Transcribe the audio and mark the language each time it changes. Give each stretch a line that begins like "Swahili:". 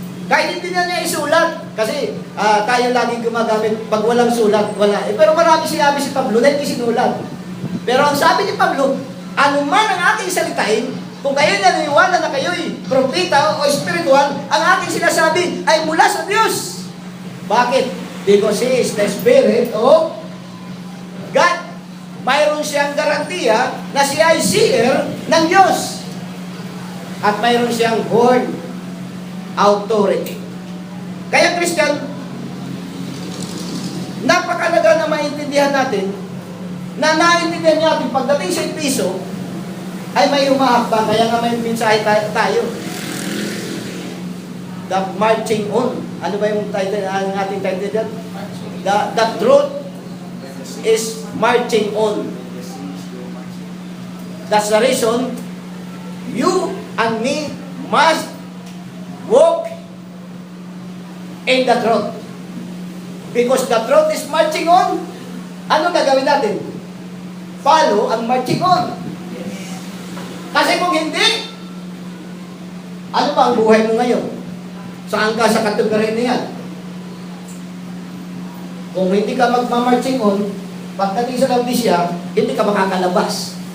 Filipino: Kahit hindi na niya isulat, kasi tayo laging gumagamit, pag walang sulat, wala. Pero marami sinabi si Pablo na hindi sinulat. Pero ang sabi ni Pablo, anuman ang ating salitain, kung kayo naniniwala na kayo'y propeta o spiritual, ang ating sinasabi ay mula sa Diyos. Bakit?
English: Because He is the Spirit of God.
Filipino: Mayroon siyang garantiya na siya ay seer ng Diyos. At mayroon siyang word authority. Kaya Christian, napakalaga na maintindihan natin na naintindihan natin pagdating sa piso ay may humahakbang. Kaya nga may mensahe tayo.
English: The marching on.
Filipino: Ano ba yung title, ang ating title dyan?
English: The truth is marching on. That's the reason you and me must walk in the truth. Because the truth is marching on.
Filipino: Ano gagawin natin? Follow ang marching on. Kasi kung hindi, ano ba ang buhay mo ngayon? Saan ka sa kategory na yan? Kung hindi ka magmamarching on, pagdating sa Laodicea, hindi ka makakalabas.